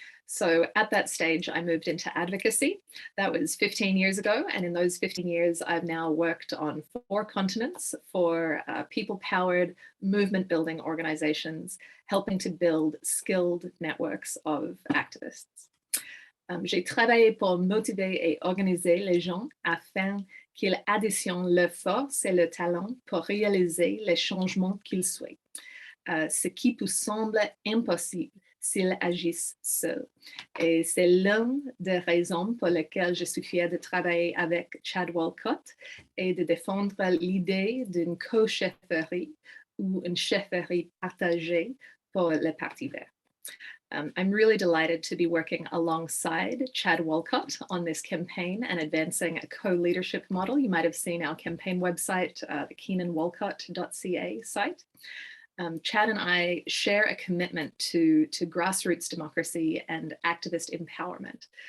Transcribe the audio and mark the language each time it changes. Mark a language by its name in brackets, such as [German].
[English] So at that stage, I moved into advocacy. That was 15 years ago. And in those 15 years, I've now worked on 4 continents for people-powered movement-building organizations, helping to build skilled networks of activists. [French] J'ai travaillé pour motiver et organiser les gens afin qu'ils additionnent leur force et leur talent pour réaliser les changements qu'ils souhaitent, ce qui peut sembler impossible s'ils agissent seuls. Et c'est l'une des raisons pour lesquelles je suis fière de travailler avec Keenan-Walcott et de défendre l'idée d'une co-chefferie ou une chefferie partagée pour le Parti Vert. [English] I'm really delighted to be working alongside Keenan-Walcott on this campaign and advancing a co-leadership model. You might have seen our campaign website, the Keenan-Walcott.ca site. Chad and I share a commitment to grassroots democracy and activist empowerment.